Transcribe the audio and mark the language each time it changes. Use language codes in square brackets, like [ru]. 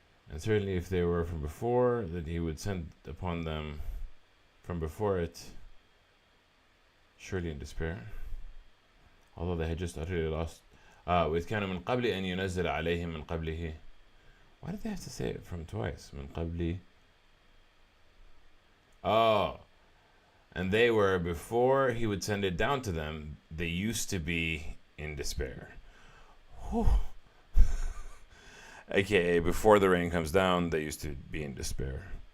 [en] And certainly if they were from before, that he would send upon them from before it, surely in despair, although they had just utterly lost. [ar] وإذ كانوا من قبل أن ينزل عليهم من قبله. [en] Why did they have to say it from twice? [ar] من قبل. [en] Oh, and they were, before he would send it down to them, they used to be in despair. Whew. AKA, before the rain comes down, they used to be in despair.